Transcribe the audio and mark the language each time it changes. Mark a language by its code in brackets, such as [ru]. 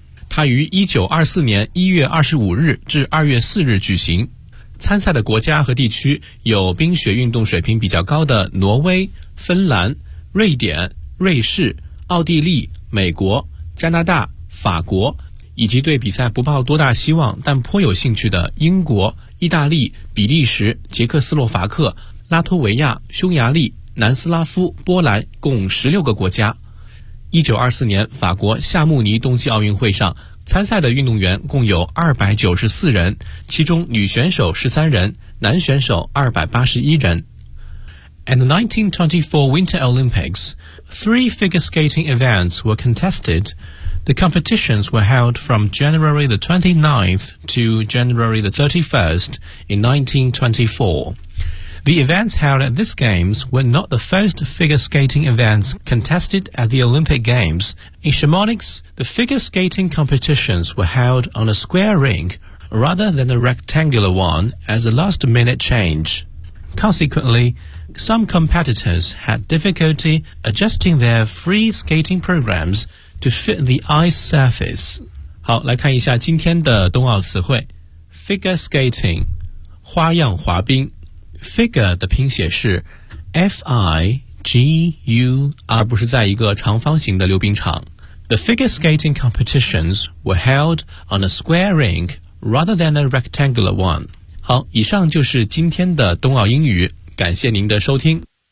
[zh] 它于1924年1月25日至2月4日举行参赛的国家和地区有冰雪运动水平比较高的挪威、芬兰、瑞典、瑞士、奥地利、美国、加拿大、法国，以及对比赛不抱多大希望但颇有兴趣的英国、意大利、比利时、捷克斯洛伐克、拉脱维亚、匈牙利、南斯拉夫、波兰，共16个国家。 1924年法国夏慕尼冬季奥运会上参赛的运动员共有294人其中女选手13人男选手281人 [en] At the 1924 Winter Olympics three figure skating events were contested The competitions were held from January the 29th to January the 31st in 1924 The events held at these games were not the first figure skating events contested at the Olympic Games. In Chamonix, the figure skating competitions were held on a square ring rather than a rectangular one as a last-minute change. Consequently, some competitors had difficulty adjusting their free skating programs to fit the ice surface. [zh] 好，来看一下今天的冬奥词汇。 [en] Figure skating, [zh] 花样滑冰。Figure 的拼写是 F-I-G-U 而不是在一个长方形的溜冰场 [en] The figure skating competitions were held on a square ring rather than a rectangular one [zh] 好以上就是今天的冬奥英语感谢您的收听